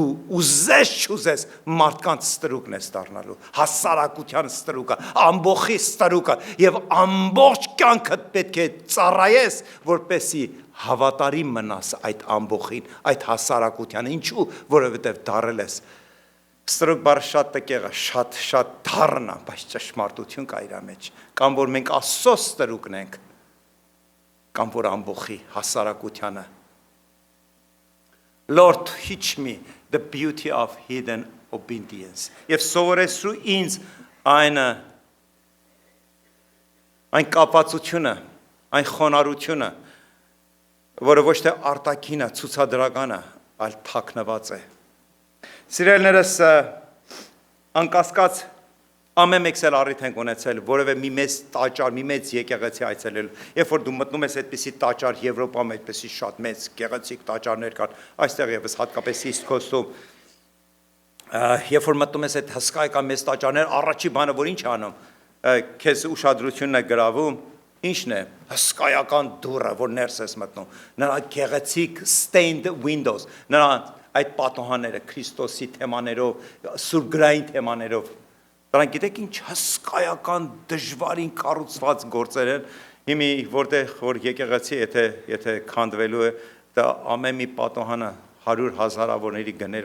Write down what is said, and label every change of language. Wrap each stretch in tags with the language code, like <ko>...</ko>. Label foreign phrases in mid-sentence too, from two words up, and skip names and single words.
<hy>ուզես չուզես մարդկանց ստրուկն ես դառնալու, հասարակության ստրուկը, ամբողջի ստրուկը եւ ամբողջ կյանքդ պետք է ծառայես, որպեսի հավատարիմ մնաս այդ ամբողջին, այդ հասարակությանը, ինչու, որովհետեւ դարել ես ստրուկ բառը շատ տկեղ է, շատ դառն է, բայց ճշմարտություն կա իր մեջ, կամ որ մենք Աստծո ստրուկն ենք, կամ որ ամբողջի հասարակությանը</hy> <en>Lord, teach me the beauty of hidden obedience։</en> <hy>Եվ սովորեցրու ինձ այն կապվածությունը, այն խոնարհությունը, որը ոչ թե արտաքին է, ցուցադրական է, այլ թաքնված է։ Սիրելիներս, անկասկած ամեն մեկս էլ առիթ ենք ունեցել որևէ մի մեծ տաճար, մի մեծ եկեղեցի այցելելու։ Երբ որ դու մտնում ես այդպիսի տաճար Եվրոպայում, այդպիսի շատ մեծ գեղեցիկ տաճարներ կան, այստեղ եւս հատկապես East Coast-ում, երբ որ մտնում ես այդ հսկայական մեծ տաճարներ, առաջի բանը որ ինչ անում, քեզ ուշադրությունն է գրավում, ինչն է, հսկայական դուռը, որ ներս ես մտնում, նրա գեղեցիկ</hy> <en>stained windows,</en> <hy>նրա այդ պատոհանները Քրիստոսի թեմաներով, սուրբգրային թեմաներով, դրանք գիտեք ինչ հսկայական դժվարին կառուցված գործեր են, հիմի որտեղ որ եկեղեցի եթե քանդվելու է, դա ամեն մի պատոհանը 100,000-ավորների գներ</hy>